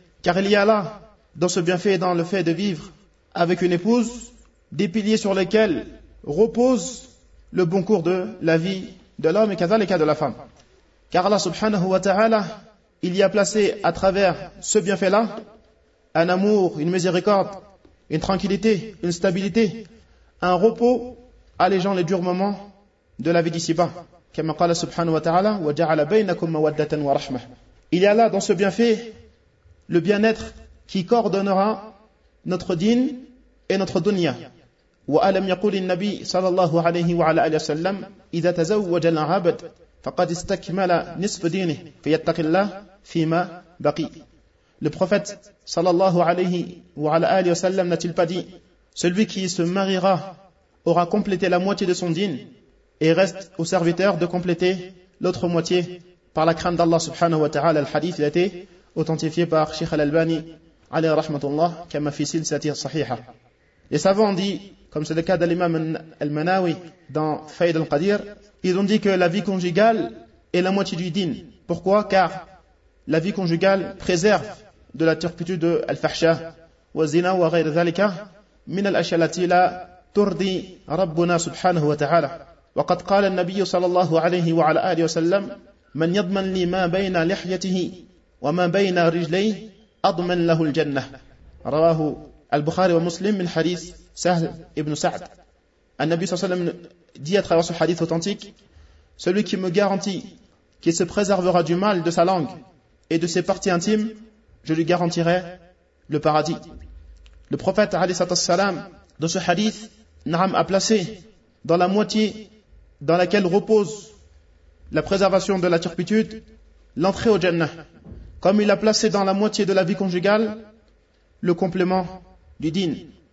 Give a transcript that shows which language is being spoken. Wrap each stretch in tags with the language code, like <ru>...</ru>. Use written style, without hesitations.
<fr>Car il y a là, dans ce bienfait et dans le fait de vivre avec une épouse, des piliers sur lesquels repose le bon cours de la vie de l'homme et kazalika de la femme. Car Allah subhanahu wa ta'ala, il y a placé à travers ce bienfait-là un amour, une miséricorde, une tranquillité, une stabilité, un repos allégeant les durs moments de la vie d'ici-bas. Comme</fr> <ar>قال سبحانه وتعالى وجعل بينكم مودة ورحمة.</ar> <fr>Il y a là dans ce bienfait le bien-être qui coordonnera notre dîn et notre dunya.</fr> <ar>وألم يقول النبي صلى الله عليه وعلى آله وسلم إذا تزوج العبد فقد استكمل نصف دينه فيتق الله فيما بقي.</ar> <fr>Le prophète</fr> <ar>صلى الله عليه وعلى آله وسلم</ar> <fr>n'a-t-il pas dit: celui qui se mariera aura complété la moitié de son dîn et reste au serviteur de compléter l'autre moitié par la crainte d'Allah subhanahu wa ta'ala. Le hadith a été authentifié par Sheikh Al-Albani alayhi rahmatullah comme</fr> <ar>fi silsati sahiha.</ar> <fr>Les savants ont dit, comme c'est le cas de l'imam Al-Manawi dans Faïd Al-Qadir, ils ont dit que la vie conjugale est la moitié du dîn. Pourquoi? Car la vie conjugale préserve de la turpitude de</fr> <ar>Al-Fahsha wa zina wa ghayr dhalika min al-ashya allati la turdi Rabbuna subhanahu wa ta'ala. وقد قال النبي صلى الله عليه وعلى آله وسلم من يضمن لي ما بين لحيته وما بين رجليه أضمن له الجنة رواه البخاري ومسلم من حديث سهل ابن سعد. النبي صلى الله عليه وسلم</ar> <fr>dit à travers ce hadith authentique: celui qui me garantit qu'il se préservera du mal de sa langue et de ses parties intimes, je lui garantirai le paradis. Le prophète</fr> <ar>عليه الصلاة والسلام</ar> <fr>dans ce hadith</fr> <ar>نعم</ar> <fr>a placé dans la moitié dans laquelle repose la préservation de la turpitude, l'entrée au Jannah, comme il a placé dans la moitié de la vie conjugale le complément du dîn.</fr>